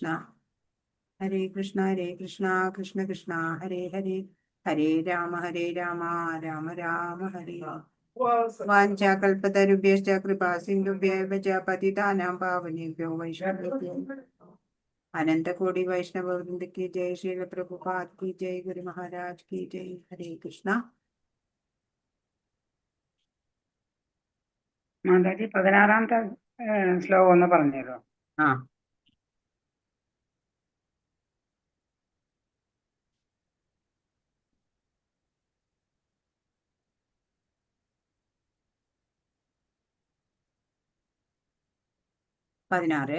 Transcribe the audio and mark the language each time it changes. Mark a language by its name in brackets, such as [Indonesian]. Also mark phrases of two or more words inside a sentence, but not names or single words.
[Malayalam] ഹരേ കൃഷ്ണ ഹരേ കൃഷ്ണ കൃഷ്ണ കൃഷ്ണ ഹരേ ഹരേ, ഹരേ രാമ രാമ രാമ ഹരേ. [Sanskrit] वाञ्छाकल्पतरुभ्यश्च कृपासिन्धुभ्यैव च पतितानां पावनेभ्यो वैष्णवेभ्यो [Hindi] अनन्तकोटि वैष्णववृन्द की जय, श्रील प्रभुपाद की जय, गुरु महाराज की जय. हरे कृष्णा. [Malayalam] മാതാജി 16ാമത്തെ ശ്ലോകം ഒന്ന് പറഞ്ഞല്ലോ. 16.